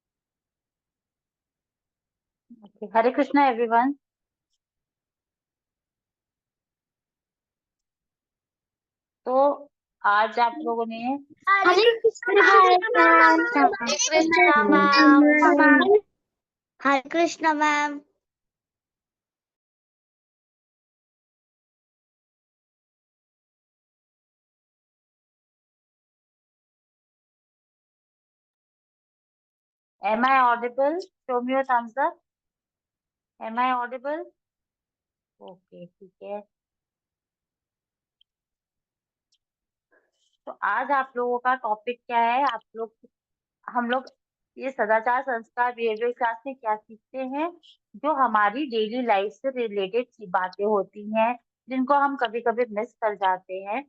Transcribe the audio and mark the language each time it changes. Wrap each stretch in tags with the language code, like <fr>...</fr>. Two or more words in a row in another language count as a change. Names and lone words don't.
<en>Okay. Hare Krishna everyone.</en> <hi>तो आज आप लोगों ने हरे कृष्णा मैम। हरे कृष्णा मैम। हरे कृष्णा मैम।</hi> <en>Am I audible? Show me your thumbs up. Am I audible?</en> <hi>Okay, ठीक है। तो आज आप लोगों का टॉपिक क्या है? हम लोग ये सदाचार संस्कार</hi> <en>behaviour class</en> <hi>में क्या सीखते हैं, जो हमारी</hi> <en>daily life</en> <hi>से रिलेटेड सी बातें होती हैं, जिनको हम कभी कभी मिस कर जाते हैं।</hi>